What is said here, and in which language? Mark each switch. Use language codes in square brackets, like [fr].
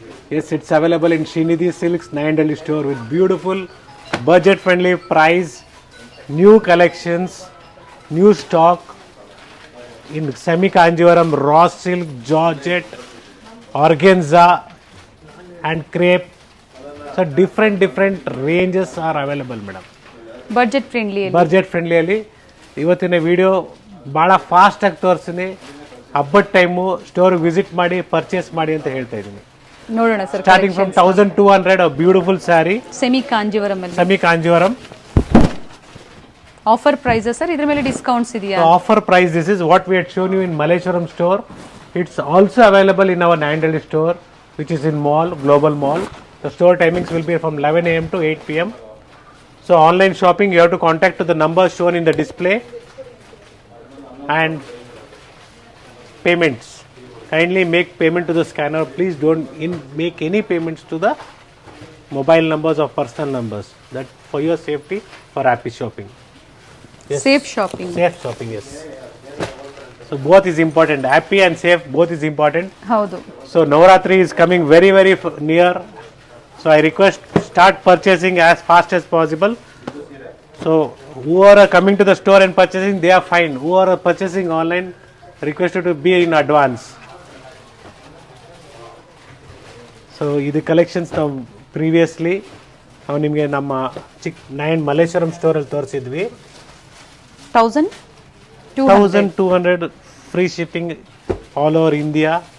[en] Yes, it's available in Srinidhi Silks, Nayandelli store with beautiful budget friendly price, new collections, new stock in semi Kanjivaram, raw silk, georgette, organza and crepe. So different ranges are available, madam. Budget friendly [kn] budget ಫ್ರೆಂಡ್ಲಿಯಲ್ಲಿ ಇವತ್ತಿನ video ಭಾಳ ಫಾಸ್ಟಾಗಿ ತೋರಿಸ್ತೀನಿ. ಹಬ್ಬದ time ಸ್ಟೋರ್ಗೆ visit ಮಾಡಿ purchase ಮಾಡಿ ಅಂತ ಹೇಳ್ತಾ ಇದ್ದೀನಿ. ನೋಡೋಣ sir. [en] starting from 1200 beautiful sari semi Kanjivaram [kn] offer price sir. ಇದ್ರ ಮೇಲೆ ಡಿಸ್ಕೌಂಟ್ಸ್ ಇದೆಯಾ? [en] Offer price this is what we had shown you in Malleshwaram store. It's also available in our Nayandelli store which is in mall, global mall. The store timings will be from 11 AM to 8 PM. So online shopping, you have to contact to the number shown in the display. And payments, kindly make payment to the scanner. Please don't make any payments to the mobile numbers or personal numbers. That for your safety, for happy shopping. Yes. Safe shopping. Safe shopping, yes. So both is important. Happy and safe, both is important. [kn] ಹೌದು. [en] So Navratri is coming very near. So I request start purchasing as fast as possible. So who are coming to the store and purchasing, they are fine. Who are purchasing online, requested to be in advance. [kn] So ಇದು collections ನಾವು previously ನಾವು ನಿಮಗೆ ನಮ್ಮ Malleshwaram ಸ್ಟೋರಲ್ಲಿ ತೋರಿಸಿದ್ವಿ. [en] 1200 free shipping all over India.